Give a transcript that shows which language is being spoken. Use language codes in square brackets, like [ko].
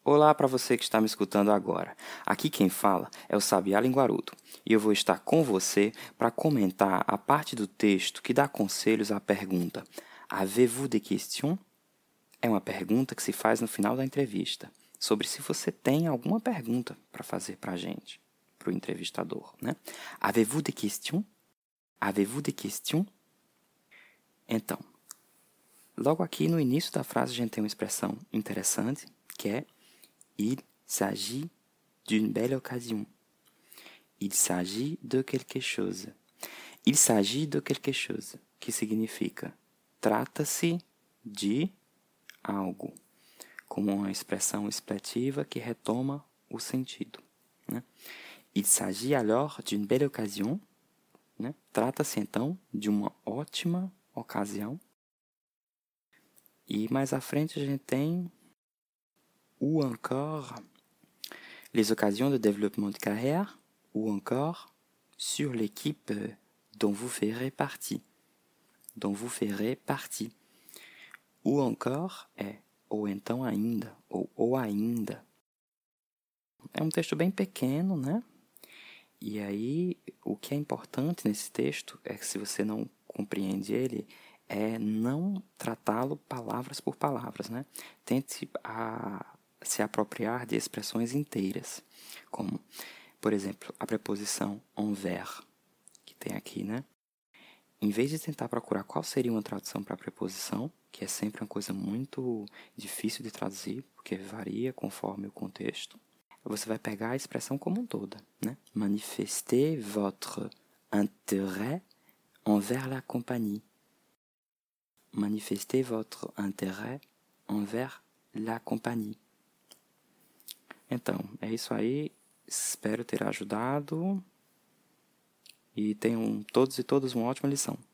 [pt] Olá para você que está me escutando agora. Aqui quem fala é o Sabiá Linguarudo e eu vou estar com você para comentar a parte do texto que dá conselhos à pergunta [fr] Avez-vous des questions? [pt] É uma pergunta que se faz no final da entrevista sobre se você tem alguma pergunta para fazer para a gente, para o entrevistador, né? [fr] Avez-vous des questions? Avez-vous des questions? [pt] Então, logo aqui no início da frase a gente tem uma expressão interessante que é [fr] Il s'agit d'une belle occasion. Il s'agit de quelque chose. Il s'agit de quelque chose, [pt] que significa trata-se de algo, como uma expressão expletiva que retoma o sentido. Né? [fr] Il s'agit alors d'une belle occasion, né? [pt] Trata-se então de uma ótima ocasião. E mais à frente a gente tem [fr] ou encore les occasions de développement de carrière, ou encore sur l'équipe dont vous ferez partie. Dont vous ferez partie. Ou encore [pt] é ou então ainda, ou ainda. É um texto bem pequeno, né? E aí, o que é importante nesse texto é que se você não compreende ele, é não tratá-lo palavras por palavras, né? Tente se apropriar de expressões inteiras, como, por exemplo, a preposição envers, que tem aqui, né? Em vez de tentar procurar qual seria uma tradução para a preposição, que é sempre uma coisa muito difícil de traduzir, porque varia conforme o contexto, você vai pegar a expressão como um todo, né? [fr] Manifestez votre intérêt envers la compagnie. Manifestez votre intérêt envers la compagnie. [pt] Então, é isso aí. Espero ter ajudado. E tenham todos e todas uma ótima lição.